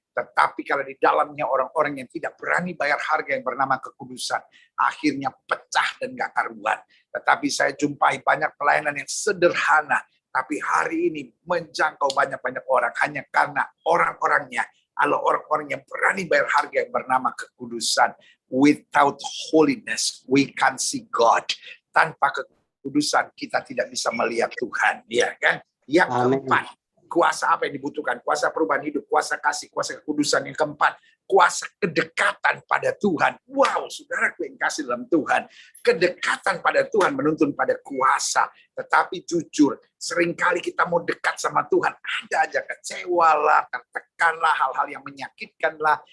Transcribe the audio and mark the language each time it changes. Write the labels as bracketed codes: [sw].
[id] Tetapi kalau di dalamnya orang-orang yang tidak berani bayar harga yang bernama kekudusan, akhirnya pecah dan gak karuan. Tetapi saya jumpai banyak pelayanan yang sederhana, tapi hari ini menjangkau banyak-banyak orang hanya karena orang-orangnya adalah orang-orang yang berani bayar harga yang bernama kekudusan. [en] Without holiness, we can't see God. [id] Tanpa kekudusan, kita tidak bisa melihat Tuhan. Ya kan? Yang keempat, kuasa apa yang dibutuhkan? Kuasa perubahan hidup, kuasa kasih, kuasa kekudusan. Yang keempat, kuasa kedekatan pada Tuhan. Wow, saudaraku yang kasih dalam Tuhan. Kedekatan pada Tuhan menuntun pada kuasa. Tetapi jujur, seringkali kita mau dekat sama Tuhan, ada aja kecewa lah, tertekan lah, hal-hal yang menyakitkan lah.